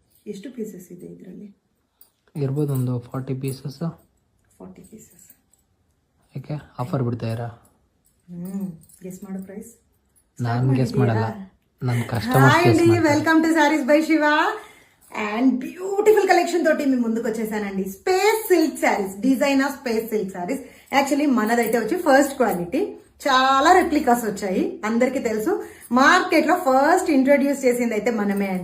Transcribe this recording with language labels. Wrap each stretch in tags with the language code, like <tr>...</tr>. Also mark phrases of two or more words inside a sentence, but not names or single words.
<kn>ಎಷ್ಟು ಪೀಸಸ್ ಇದೆ ಇದರಲ್ಲಿ? ಇರ್ಬೋದು ಒಂದು 40 ಪೀಸಸ್. 40 ಪೀಸಸ್. ಯಾಕೆ ಆಫರ್ ಬಿಡ್ತಾಯಿರಾ? ಗೆಸ್ ಮಾಡು ಪ್ರೈಸ್. ನಾನು ಗೆಸ್ ಮಾಡಲ್ಲ, ನನ್ನ కస్టమర్స్ ಗೆస్ ಮಾಡ್ತಾರೆ.</kn> <en>welcome to</en> <te>సారీస్ బై శివ అండ్</te> <en>beautiful collection</en> <te>తోటి మీ ముందుకు వచ్చేసానండి.</te> <en>space silk sarees, design of space silk sarees.</en> <te>యాక్చువల్లీ మనదైతే వచ్చి</te> <en>first quality,</en> <te>చాలా రెప్లికాస్ వచ్చాయి. అందరికీ తెలుసు, మార్కెట్ లో</te> <en>first introduce</en> <te>చేసింది అయితే మనమే అండి.</te>